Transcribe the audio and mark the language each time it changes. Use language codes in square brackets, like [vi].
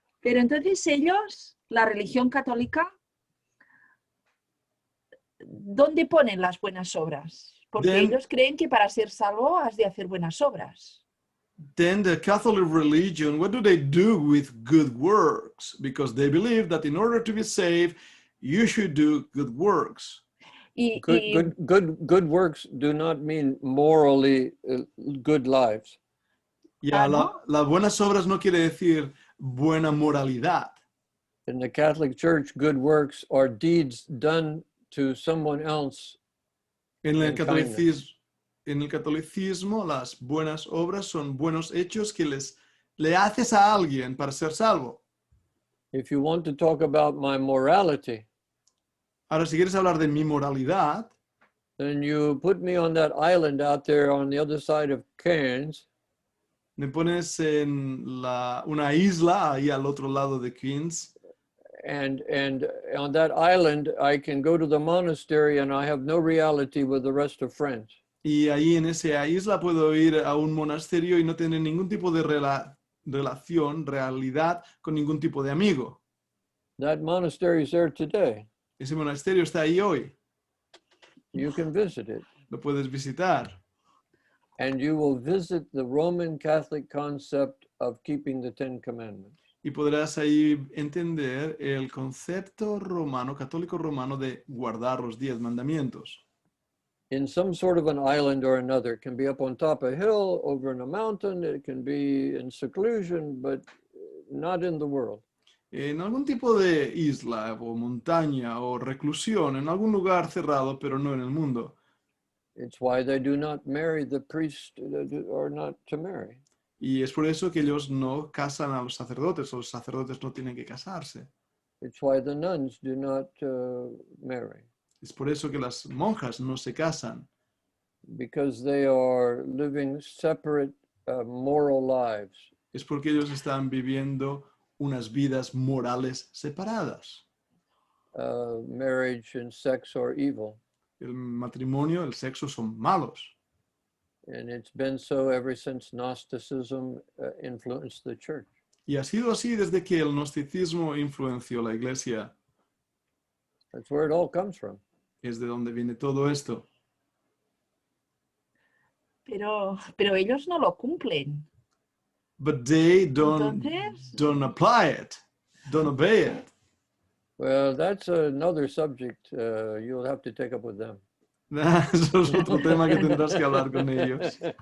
[es] Pero entonces ellos, la religión católica, ¿dónde ponen las buenas obras? Porque [en] Then- [es] ellos creen que para ser salvo has de hacer buenas obras. [en] Then the Catholic religion, what do they do with good works? Because they believe that in order to be saved, you should do good works. [es] Y, y- [en] Good works do not mean morally good lives. [es] Ya, ¿no? las buenas obras no quiere decir buena moralidad. [en] In the Catholic Church, good works are deeds done to someone else. [es] En el En kindness. catolicismo, las buenas obras son buenos hechos que le haces a alguien para ser salvo. [en] If you want to talk about my morality, [es] Ahora, si quieres hablar de mi moralidad, [en] then you put me on that island out there on the other side of Cairns, [es] me pones en una isla ahí al otro lado de Queens, [en] and on that island I can go to the monastery and I have no reality with the rest of friends. [es] y ahí en esa isla puedo ir a un monasterio y no tener ningún tipo de relación, realidad con ningún tipo de amigo. [en] That monastery is there today. [es] Ese monasterio está ahí hoy, [en] You can visit it, [es] lo puedes visitar. [en] and you will visit the Roman Catholic concept of keeping the Ten Commandments. [es] Y podrás ahí entender el concepto romano, católico romano, de guardar los 10 mandamientos. [en] In some sort of an island or another. It can be up on top of a hill, over in a mountain, it can be in seclusion, but not in the world. [es] En algún tipo de isla o montaña o reclusión, en algún lugar cerrado, pero no en el mundo. [en] It's why they do not marry the priest or not to marry. [es] Y es por eso que ellos no casan a los sacerdotes, o los sacerdotes no tienen que casarse. [en] It's why the nuns do not marry, [es] Es por eso que las monjas no se casan, [en] because they are living separate moral lives. [es] es porque ellos están viviendo unas vidas morales separadas. [en] Marriage and sex are evil. [es] El matrimonio, el sexo son malos. [en] And it's been so ever since Gnosticism influenced the church. [es] Y ha sido así desde que el gnosticismo influenció la iglesia. [en] That's where it all comes from. [es] Es de donde viene todo esto. Pero ellos no lo cumplen. [en] But they don't apply it, don't obey it. Well, that's another subject you'll have to take up with them. [es] Eso es otro tema que tendrás que hablar con ellos.